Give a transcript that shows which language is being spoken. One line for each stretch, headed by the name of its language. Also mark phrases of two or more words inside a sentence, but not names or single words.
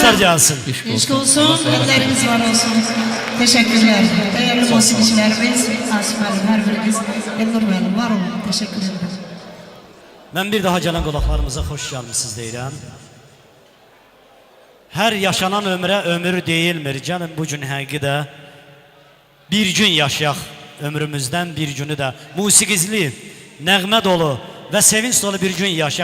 Turkish: gelsin. Eşk olsun, elleriniz var olsun. Teşekkürler. Değerli musikicilerimiz, Asif Müəllim, her biriniz, Elnur Müəllim, var olun. Teşekkür ederim.
Azerbaijani: Ben bir daha gələn qonaqlarımıza xoş gəlmisiniz deyirəm. Hər yaşanan ömrə ömür deyilmir. Gəlin bu gün həqiqi bir gün yaşayaq ömrümüzdən bir günü də musiqizli, nəğmə dolu və sevinç dolu bir gün yaşayaq.